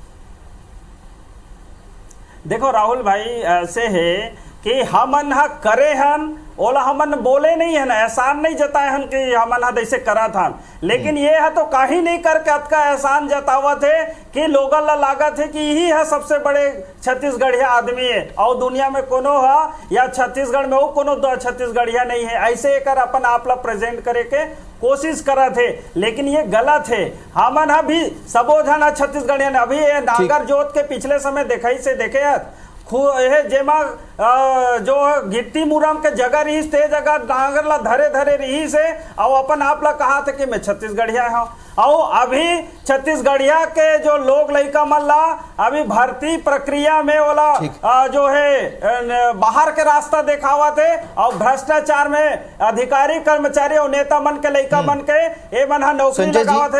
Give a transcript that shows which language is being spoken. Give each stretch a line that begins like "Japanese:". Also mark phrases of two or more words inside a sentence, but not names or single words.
Chhattisgarhi: देखो राहुल भाई ऐसे है कि हमन हा करे हन ओला हमन बोले नहीं है ना, एहसान नहीं जताए हन कि हमन हा ऐसे करा था, लेकिन ये है तो काही नहीं करके अतका एहसान जतावा थे कि लोगन ला लागत है कि यही है सबसे बड़े छत्तीसगढ़िया आदमी है और दुनिया में कोनो है या छत्तीसगढ़ में वो कोनो छत्तीसगढ़िया नहीं है, ऐसे कर अपन आप ला प्रेजेंट करे के कोशिश करा थे। लेकिन ये गलत है, हमन हा भी सबो झन छत्तीसगढ़िया ने अभी ये नागर जोत के पिछले समय देखई से देखे जेमा जो गिट्टी मुरम के जगह रही ते जगह नांगर ला धरे धरे रही से और अपन आप ला कहा था कि मैं छत्तीसगढ़िया हूँ। और अभी छत्तीसगढ़िया के जो लोग लड़का मन ला अभी भर्ती प्रक्रिया में वाला जो है बाहर के रास्ता दिखावा थे और भ्रष्टाचार में अधिकारी कर्मचारी और नेता मन के लड़का मन के ये मन नौकरी लगावा थे।